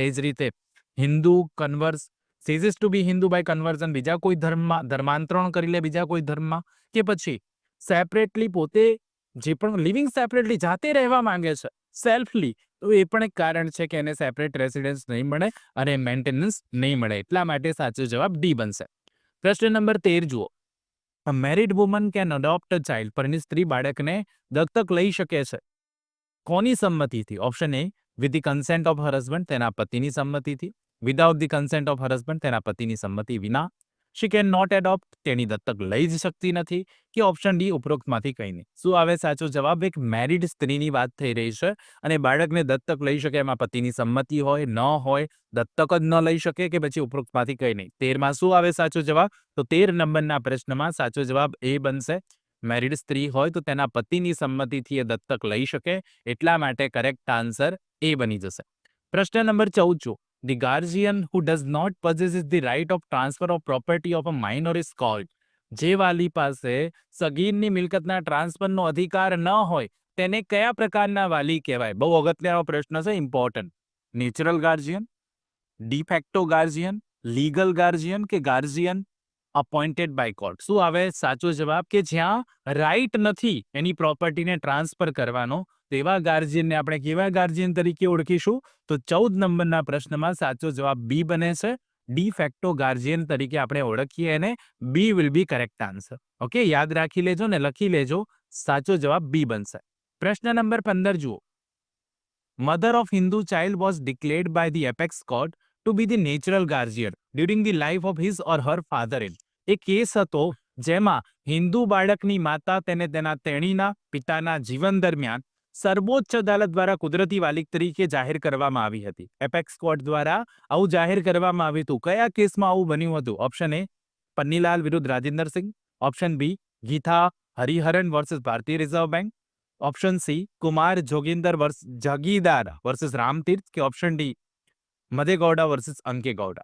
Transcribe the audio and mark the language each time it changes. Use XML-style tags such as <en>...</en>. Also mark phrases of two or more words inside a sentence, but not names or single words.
<gu>એ જ રીતે</gu> <en>Hindu converts, ceases to be Hindu by conversion,</en> <gu>બીજા કોઈ ધર્મમાં ધર્માંતરણ કરી લે બીજા કોઈ ધર્મમાં, કે પછી સેપરેટલી પોતે જે પણ</gu> <en>living separately</en> <gu>જાતે રહેવા માંગે છે સેલ્ફલી, તો એ પણ એક કારણ છે કે એને</gu> <en>separate residence</en> <gu>નહીં મળે અને મેન્ટેનન્સ નહીં મળે। એટલા માટે સાચો જવાબ ડી બનશે। પ્રશ્ન નંબર 13 જુઓ,</gu> <en>A married woman can adopt a child,</en> <gu>પરણી સ્ત્રી બાળકને દત્તક લઈ શકે છે કોની સંમતિથી?</gu> <en>option A with the consent of her husband,</en> <gu>તેના પતિની સંમતિથી,</gu> <en>without the consent of her husband,</en> <gu>તેના પતિની સંમતિ વિના,</gu> <en>she cannot adopt,</en> <gu>તેની દત્તક લઈ જ શકતી નથી, કે</gu> <en>option D</en> <gu>ઉપરોક્તમાંથી કંઈ નહીં। શું આવે સાચો જવાબ? એક મેરિડ સ્ત્રીની વાત થઈ રહી છે અને બાળકને દત્તક લઈ શકે, એમાં પતિની સંમતિ હોય ન હોય, દત્તક જ ન લઈ શકે, કે પછી ઉપરોક્તમાંથી કંઈ નહીં। 13માં શું આવે સાચો જવાબ? તો 13 નંબરના પ્રશ્નમાં સાચો જવાબ એ બનશે, મેરિડ સ્ત્રી હોય તો તેના પતિની સંમતિથી એ દત્તક લઈ શકે, એટલા માટે</gu> <en>correct answer A</en> <gu>બની જશે। પ્રશ્ન નંબર 14 જુઓ,</gu> <en>the guardian who does not possess the right of transfer of property of a minor is called,</en> <gu>જે વાલી પાસે સગીરની મિલકતના ટ્રાન્સફરનો અધિકાર ન હોય તેને કયા પ્રકારના વાલી કહેવાય? બહુ અગત્યનો પ્રશ્ન છે, ઇમ્પોર્ટન્ટ।</gu> <en>natural guardian, de facto guardian, legal guardian કે guardian appointed by court.</en> <gu>શું આવે સાચો જવાબ? કે જ્યાં રાઈટ નથી એની પ્રોપર્ટીને ટ્રાન્સફર કરવાનો, તેવા ગાર્જિયનને આપણે કેવા ગાર્જિયન તરીકે ઓળખીશું? તો 14 નંબરના પ્રશ્નમાં સાચો જવાબ બી બને છે.</gu> <en>de facto guardian</en> <gu>તરીકે આપણે ઓળખીએ એને.</gu> <en>B will be correct answer.</en> <gu>ઓકે, યાદ રાખી લેજો ને લખી લેજો. સાચો જવાબ બી બનશે. પ્રશ્ન નંબર 15 જુઓ.</gu> <en>Mother of Hindu child was declared by the apex court to be the natural guardian during the life of his or her father-in.</en> <gu>એ કેસ હતો જેમાં હિન્દુ બાળકની માતા તેને તેના તેણીના પિતાના જીવન દરમિયાન સર્વોચ્ચ અદાલત દ્વારા કુદરતી વાલિક તરીકે જાહેર કરવામાં આવી હતી. એપેક્સ કોર્ટ દ્વારા આવું જાહેર કરવામાં આવ્યું હતું. કયા કેસમાં આવું બન્યું હતું?</gu> <en>option A</en> <gu>પન્નીલાલ વિરુદ્ધ રાજેન્દ્ર સિંહ,</gu> <en>option B</en> <gu>ગીતા હરિહરન વર્સિસ ભારતીય રિઝર્વ બેંક,</gu> <en>option C</en> <gu>કુમાર જાગીદાર વર્સિસ રામતીર્થ, કે</gu> <en>option D</en> <gu>મધેગૌડા વર્સિસ અંકેગૌડા.</gu>